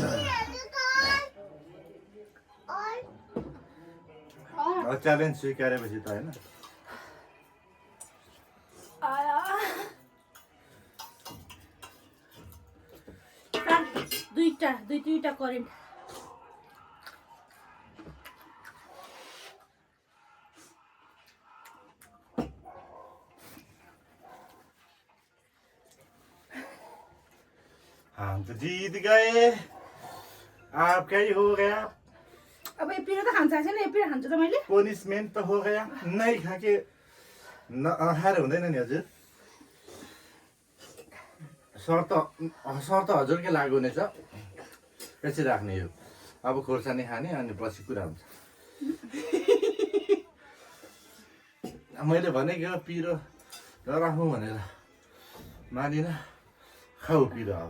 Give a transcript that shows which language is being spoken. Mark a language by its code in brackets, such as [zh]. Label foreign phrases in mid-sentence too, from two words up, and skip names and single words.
[ne] च्यालेन्ज स्वीकारेपछि त होइन दुईटा करेन्ट [hi] हम तो जीत गए आपका ही हो गया [ne] अब यो पिरो त खान्छ छैन यो पिरो खान्छु त मैले पनिसमेन्ट त [hi] हो गया [ne] नै खाके खाएर हुँदैन नि हजुर शर्त हजुरकै लागु हुनेछ यसरी राख्ने यो अब खोर्सानी खाने अनि पछि कुरा हुन्छ मैले भनेको पिरो नराखौँ भनेर मानिन खाऊ पिरो अब